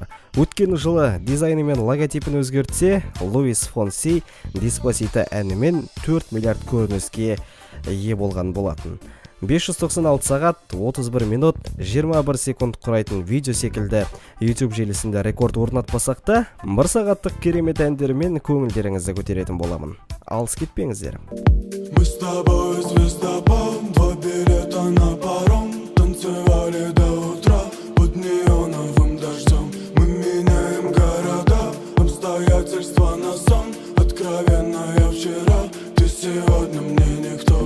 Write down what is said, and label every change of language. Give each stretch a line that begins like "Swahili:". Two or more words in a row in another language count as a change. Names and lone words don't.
Kazakh: Өткен жылы дизайны мен логотипін өзгертсе, Луис Фонси Деспасито әнімен 4 миллиард көрініске ие болған болатын. 596 сағат, 31 минут, 21 секунд құрайтын видео секілді YouTube желісінде рекорд орнатпасақ та, бір сағаттық керемет әндермен көңілдеріңізді көтеретін боламын. Алыс кетпеңіздер.
Russian: Мы с тобой звездопад, 2 билета на паром, танцевали до утра под неоновым дождем. Мы меняем город. откровенная вчера. Ты сегодня мне никто.